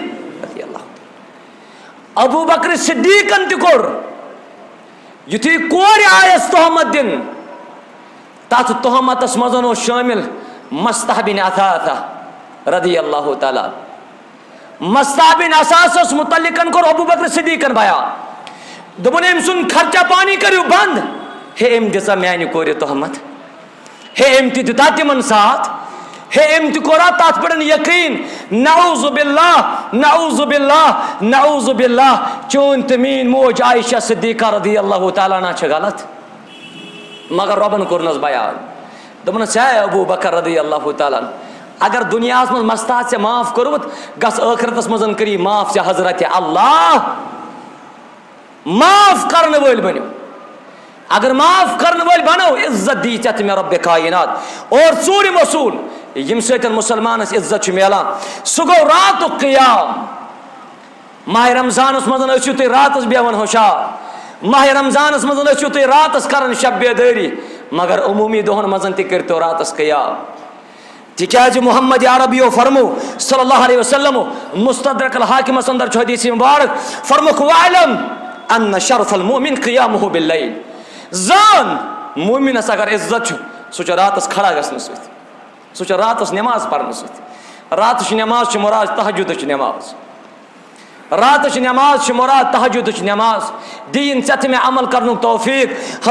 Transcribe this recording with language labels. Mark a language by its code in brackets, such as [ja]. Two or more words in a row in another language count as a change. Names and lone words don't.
[ar] رضی اللہ [ks] ابو بکر صدیقن تہ کور یتھی کور آیس تہمت دن تات تہمتس مزن شامل مستح بن اثاثہ [ar] رضی اللہ تعالی [ks] مستح بن اثاثس متعلقن کور ابو بکر صدیقن بیان دوپن ام سن خرچہ پانی کریو بند ہے ام دژا میانہ کورِ تہمت ہے ام تہ دتا تمن ساتھ ہے ام تہ کورا تات پڑن یقین [ar] نعوذ باللہ نعوذ باللہ نعوذ باللہ [ks] چون تہ میٲنۍ موج عائشہ صدیقہ [ar] رضی اللہ تعالیٰ عنہ [ks] چھ غلط مگر ربن کورنس بیان دپنس ہے ابو بکر [ar] رضی اللہ تعالیٰ [ks] اگر دنیا من مستات سے معاف کورمت گس آخرتس مزن کری معاف سے حضرت اللہ معاف کرنے ول بنو اگر معاف کرنے ول بنو عزت دی ژےٚ مے رب کائنات اور ژوٗرِم اصوٗل یم سۭتۍ مسلمانس عزت چھُ میلان سُہ گوٚو راتُک قیام ماہ رمضانس منٛز ٲسِو تُہۍ راتس بیٚہوان ہوشار ماہ رمضانس منٛز ٲسِو تُہۍ راتس کران شب بیدٲری مگر عموٗمی دۄہن منٛز تہِ کٔرۍتو راتس قیام تِکیٛازِ محمد عربیو فرمو [ar] صلی اللہ علیہ وسلم [ks] مستدرک الحاکمس اندر چھُ حدیث مبارک فرموکھ [ar] وعلم ان شرف المؤمن قیامہ باللیل [ks] زان مومنس اگر عزت چھُ سُہ چھُ راتس کھڑا گژھنہٕ سۭتۍ سُہ چھُ راتس نٮ۪ماز پرنہٕ سۭتۍ راتٕچ نٮ۪ماز چھِ مُراد تہجُدٕچ نٮ۪ماز راتٕچ نٮ۪ماز چھِ مُراد تہجُدٕچ نٮ۪ماز دِیِن ژےٚ تہِ مےٚ عمل کرنُک توفیٖق